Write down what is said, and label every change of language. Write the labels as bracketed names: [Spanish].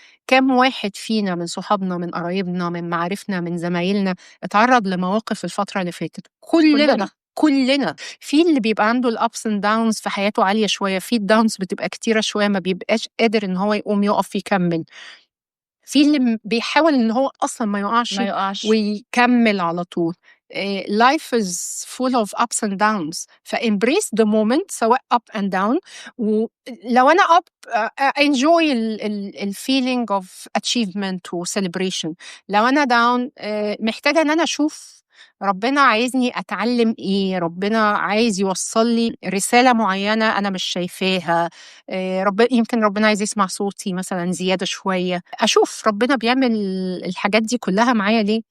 [Arabic] كام واحد فينا من صحابنا، من قرايبنا، من معارفنا، من زمايلنا اتعرّض لمواقف الفترة اللي فاتت؟ كلنا. كُلّنا. في اللي بيبقى عنده ال [English] ups and downs [Arabic] في حياته عالية شوية، في الdowns بتبقى كتيرة شوية ما بيبقاش قادر إن هو يقوم يُقف يكمّل. في اللي بيحاول إن هو أصلًا ما يُقعش ما يقعش. ويكمّل على طول. [English] life is full of ups and downs فembrace the moment [Arabic] سواء [English] up and down. [Arabic] ولو أنا [English] up enjoy الfeeling of achievement وcelebration. [Arabic] لو أنا down محتاجة إن أنا أشوف ربنا عايزني أتعلّم إيه، ربنا عايز يوصّل لي رسالة معيّنة أنا مش شايفاها. يمكن ربنا عايز يسمع صوتي مثلًا زيادة شوية، أشوف ربنا بيعمل الحاجات دي كلّها معايا ليه.